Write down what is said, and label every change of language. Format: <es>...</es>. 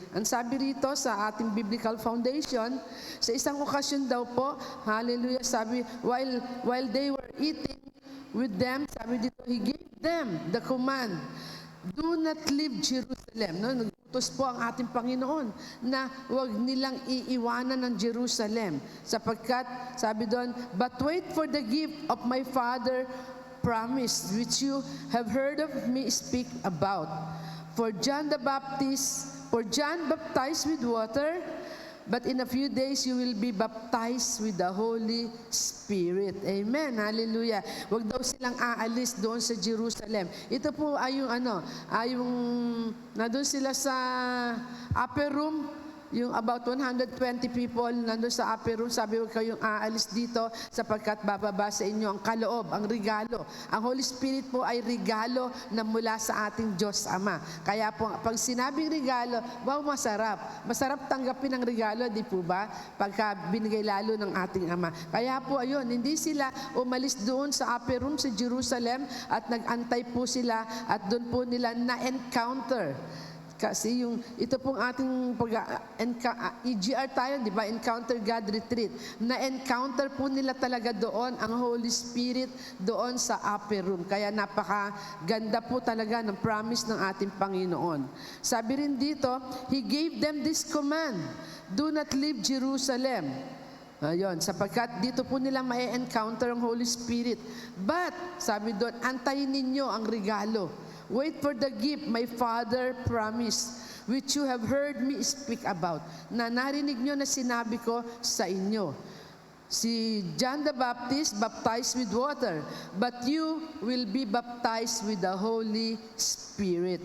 <tl>Ang sabi rito sa ating</tl> <en>biblical foundation,</en> <tl>sa isang okasyon daw po,</tl> <en>hallelujah, sabi, while they were eating with them,</en> <tl>sabi dito,</tl> <en>He gave them the command, do not leave Jerusalem. No?</en> <tl>Nagutos po ang ating Panginoon na huwag nilang iiwanan ng Jerusalem. Sapagkat, sabi doon,</tl> <en>but wait for the gift of my Father promised, which you have heard of me speak about. For John baptized with water, but in a few days, you will be baptized with the Holy Spirit.</en> <tl>Amen. Hallelujah. Huwag daw silang aalis doon sa Jerusalem. Ito po ay yung nandun sila sa upper room, yung about 120 people nandun sa upper room, sabi huwag kayong aalis dito sapagkat bababa sa inyo ang kaloob, ang regalo. Ang Holy Spirit po ay regalo na mula sa ating Diyos Ama. Kaya po, pag sinabing regalo, wow, masarap. Masarap tanggapin ang regalo, di po ba? Pagka binigay lalo ng ating Ama. Kaya po, ayun, hindi sila umalis doon sa upper room sa Jerusalem at nag-antay po sila at doon po nila na-encounter Kasi ito pong ating EGR tayo, di ba? Encounter God Retreat. Na-encounter po nila talaga doon ang Holy Spirit doon sa upper room. Kaya napakaganda po talaga ng promise ng ating Panginoon. Sabi rin dito,</tl> <en>He gave them this command, do not leave Jerusalem.</en> <tl>Ayun, sapagkat dito po nila ma-encounter ang Holy Spirit. But, sabi doon, antayin ninyo ang regalo.</tl> <en>Wait for the gift my Father promised, which you have heard me speak about.</en> <tl>Na narinig nyo na sinabi ko sa inyo.</tl> <en>Si John the Baptist baptized with water, but you will be baptized with the Holy Spirit.</en>